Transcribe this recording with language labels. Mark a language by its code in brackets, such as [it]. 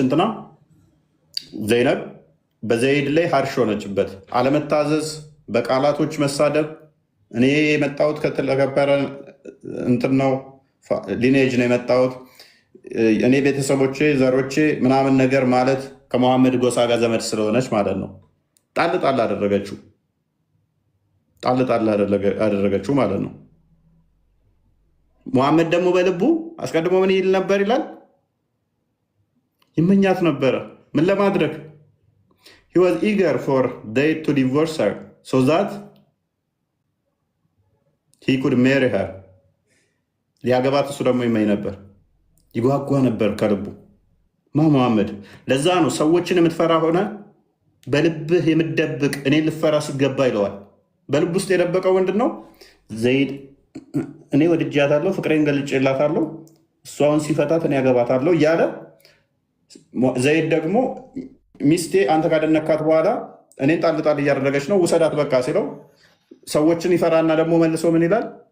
[am] እንትና ዘይነብ በዘይድ ላይ ሀርሽ ሆነችበት። አለመታዘዝ፣ በቃላቶች መሳደብ። እኔ የመጣሁት ከተከበረ እንትን ነው ሊኔጅ ነው የመጣሁት እኔ ቤተሰቦቼ ዘሮቼ ምናምን ነገር ማለት ከመሐመድ ጎሳ ጋር ዘመድ ስለሆነች ማለት ነው። ጣል ጣል አደረገችው። ጣል ጣል አደረገችው ማለት ነው። መሐመድ ደግሞ በልቡ አስቀድሞ ምን ይል ነበር ይላል? ይመኛት ነበረ። ምን ለማድረግ? [en] he was eager for Zayd to divorce her so that he could marry her. [am] ሊያገባት እሱ ደግሞ ይመኝ ነበር፣ ይጓጓ ነበር ከልቡ መሐመድ። ለዛ ነው ሰዎችን የምትፈራ ሆነ በልብህ የምትደብቅ እኔን ልፈራ ሲገባ ይለዋል። በልብ ውስጥ የደበቀው ምንድን ነው? ዘይድ እኔ ወድጃታለሁ፣ ፍቅሬን ገልጬላታለሁ፣ እሷን ሲፈታት እኔ ያገባታለሁ እያለ ዘይድ ደግሞ ሚስቴ አንተ ካደነካት በኋላ እኔን ጣል ጣል እያደረገች ነው ውሰዳት በቃ ሲለው ሰዎችን ይፈራና ደግሞ መልሶ ምን ይላል?